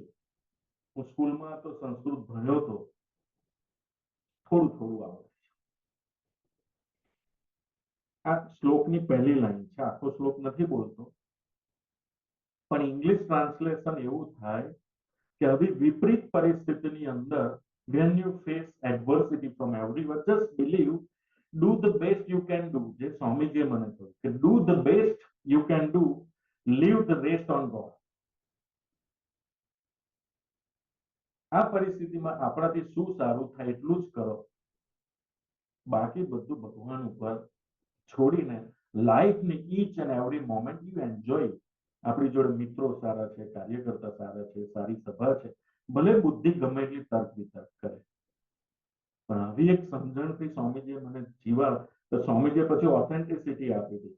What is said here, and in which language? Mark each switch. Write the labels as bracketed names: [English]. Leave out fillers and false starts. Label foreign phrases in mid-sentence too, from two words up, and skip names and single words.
[Gujarati] હું સ્કૂલમાં તો સંસ્કૃત ભણ્યો હતો, થોડું થોડું આવડે છે. આ શ્લોકની પહેલી લાઈન છે, આખો શ્લોક નથી બોલતો, પણ [English] English translation [Gujarati] એવું થાય કે આવી વિપરીત પરિસ્થિતિની અંદર [English] when you face adversity from everyone, just believe, do the best you can do. [Gujarati] જે સ્વામીજીએ મને કહ્યું કે [English] do the best you can do, leave the rest on God. [Gujarati] આ પરિસ્થિતિમાં આપણાથી શું સારું થાય એટલું જ કરો, બાકી બધું ભગવાન ઉપર છોડીને લાઈફની [English] each and every moment you enjoy. [Gujarati] આપણી જોડે મિત્રો સારા છે, કાર્યકર્તા સારા છે, સારી સભા છે, ભલે બુદ્ધિ ગમે એટલી તર્ક વિતર્ક કરે, પણ આવી એક સમજણથી સ્વામીજીએ મને જીવા તો સ્વામીજીએ પછી ઓથેન્ટિસિટી આપી હતી.